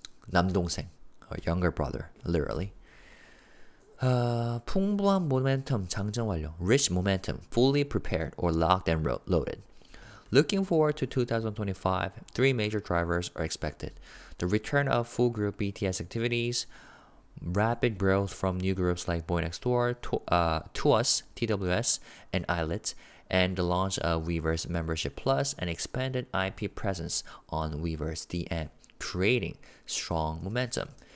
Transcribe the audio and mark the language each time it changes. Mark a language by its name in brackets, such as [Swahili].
[English] 남동생, or younger brother, literally. [Korean] 풍부한 momentum 장전 완료. [English] Rich momentum, fully prepared or locked and loaded. Looking forward to 2025, 3 major drivers are expected. The return of full group BTS activities, Rapid growth from new groups like Boy Next Door, TOUS, TWS, and Islet, and the launch of Weverse Membership Plus and expanded IP presence on Weverse DM, creating strong momentum.